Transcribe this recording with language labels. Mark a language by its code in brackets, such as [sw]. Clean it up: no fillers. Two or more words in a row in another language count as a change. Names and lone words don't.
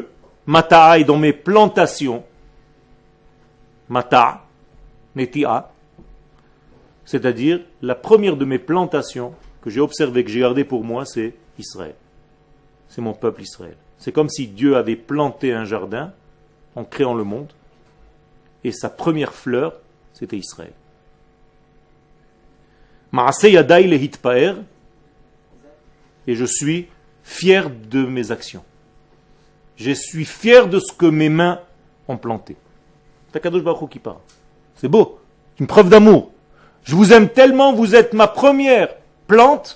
[fr] Mata'ai dans mes plantations. Mata, Netia, c'est-à-dire la première de mes plantations que que j'ai observé, que j'ai gardé pour moi, c'est Israël. C'est mon peuple Israël. C'est comme si Dieu avait planté un jardin en créant le monde, et sa première fleur, c'était Israël. [he] מעשה ידי להתפאר, [fr] et je suis fier de mes actions. Je suis fier de ce que mes mains ont planté. C'est [he] קדוש ברוך הוא [fr] qui parle. C'est beau, une preuve d'amour. Je vous aime tellement, vous êtes ma première plante.